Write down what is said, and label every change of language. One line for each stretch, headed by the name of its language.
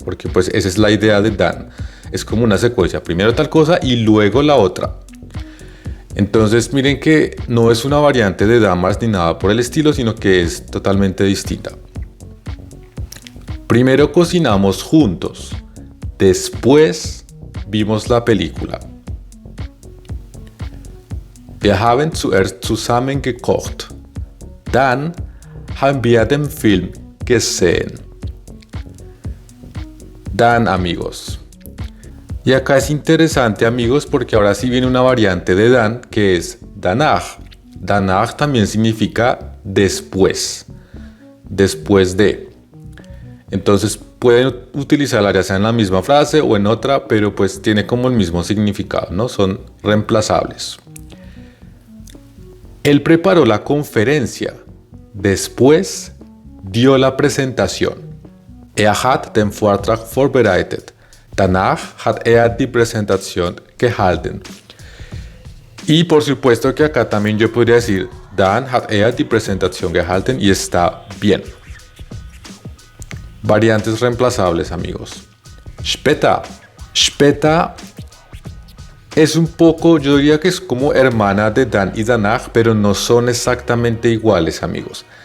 Spanish: Porque pues esa es la idea de dan. Es como una secuencia. Primero tal cosa y luego la otra. Entonces miren que no es una variante de damals ni nada por el estilo, sino que es totalmente distinta. Primero cocinamos juntos, después vimos la película.
German: Wir haben zuerst zusammen gekocht, dann haben wir den Film gesehen.
Spanish: Dan, amigos. Y acá es interesante, amigos, porque ahora sí viene una variante de dan que es danach. Danach también significa después, después de. Entonces pueden utilizarla ya sea en la misma frase o en otra, pero pues tiene como el mismo significado, ¿no? Son reemplazables. Él preparó la conferencia, después dio la presentación.
German: Er hat den Vortrag vorbereitet. Danach hat er die Präsentation gehalten.
Spanish: Y por supuesto que acá también yo podría decir
German: dann hat er die Präsentation gehalten
Spanish: y está bien. Variantes reemplazables, amigos. Später. Später es un poco, yo diría que es como hermana de dan y danach, pero no son exactamente iguales, amigos.